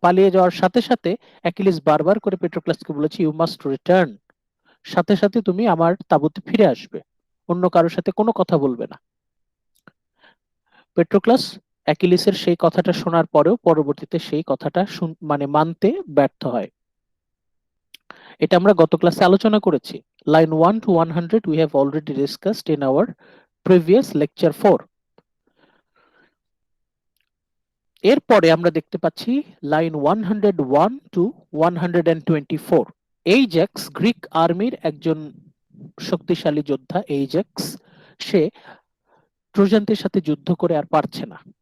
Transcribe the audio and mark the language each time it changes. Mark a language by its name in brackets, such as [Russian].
[Bangla] পালিয়ে যাওয়ার সাথে সাথে অ্যাকিলিস বারবার করে পেট্রোক্লাসকে বলেছে, [English] You must return. [Bangla] সাথে সাথে তুমি আমার তাঁবুতে ফিরে আসবে, অন্য কারোর সাথে কোনো কথা বলবে না। পেট্রোক্লাস অ্যাকিলিসের সেই কথাটা শোনার পরেও পরবর্তীতে সেই কথাটা মানতে ব্যর্থ হয়। এটা আমরা গত ক্লাসে আলোচনা করেছি। [English] Line 1 to 100 we have already discussed in our previous lecture 4. [Bangla] এরপরে আমরা দেখতে পাচ্ছি লাইন 101 to 124। এইজ্যাক্স গ্রিক আর্মির একজন শক্তিশালী যোদ্ধা। এইজ্যাক্স, সে ট্রোজানদের সাথে যুদ্ধ করে আর পারছে না।